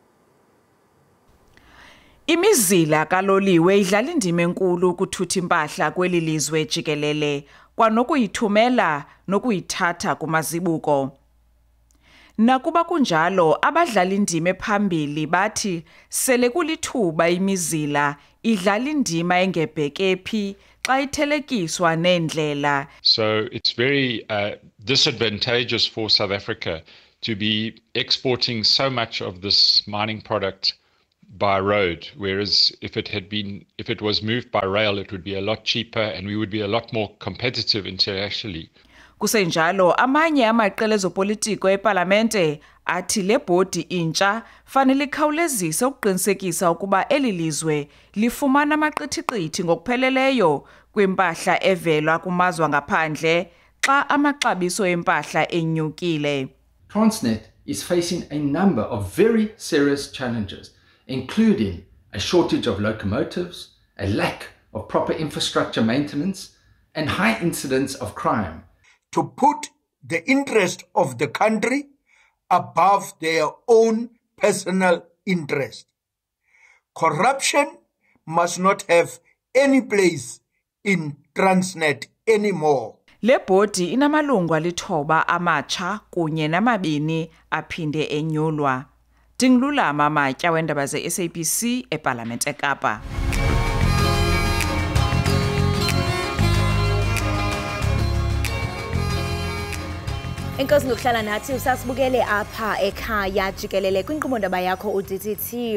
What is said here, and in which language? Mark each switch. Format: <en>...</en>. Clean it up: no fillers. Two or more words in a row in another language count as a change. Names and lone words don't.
<xh>Imizila kaloliwe idlala indima enkulu ukuthutha impahla kweli lizwe jikelele, kwanokuyithumela nokuyithatha kumazibuko. Nakuba kunjalo, abadlala indima ephambili bathi sele kulithuba imizila idlala indima engebheke phi xa ithelekiswa neendlela.</xh> <en>So it's very disadvantageous for South Africa to be exporting so much of this mining product by road, whereas if it was moved by rail, it would be a lot cheaper and we would be a lot more competitive internationally.</en> <xh>Kusenjalo, amanye amaqela ezopolitiko eParlamente athi le bhodi intsha fanele ikhawulezise ukuqinisekisa ukuba eli lizwe lifumana amaqithiqithi ngokupheleleyo kwimpahla evela kumazwe ngaphandle xa amaxabiso empahla enyukile.</xh> <en>Transnet is facing a number of very serious challenges, including a shortage of locomotives, a lack of proper infrastructure maintenance, and high incidence of crime. To put the interest of the country above their own personal interest. Corruption must not have any place in Transnet anymore.</en> <xh>Le bhodi inamalungu alithoba amatsha kunye namabini aphinde enyulwa. Dingilulama Matya wendaba ze-SABC eParlamente eKapa. Enkosi ngokuhlala nathi usasibukele apha ekhaya jikelele kwinkqubo-ndaba yakho uDTT.</xh>